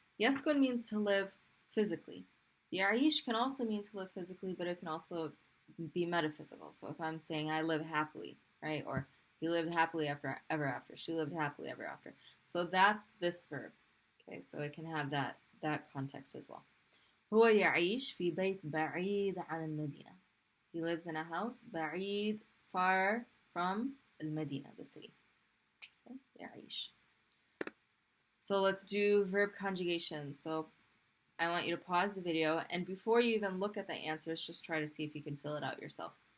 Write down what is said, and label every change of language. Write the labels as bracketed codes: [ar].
[en] Yaskun means to live physically. Yarish can also mean to live physically, but it can also be metaphysical. So if I'm saying I live happily, right? Or he lived happily ever after. She lived happily ever after. So that's this verb. Okay, so it can have that context as well. [ar] هو يعيش في بيت بعيد عن المدينة. [en] He lives in a house [ar] بعيد, [en] far from [ar] المدينة, [en] the city. Okay, [ar] يعيش. [en] So let's do verb conjugation. So I want you to pause the video, and before you even look at the answers, just try to see if you can fill it out yourself.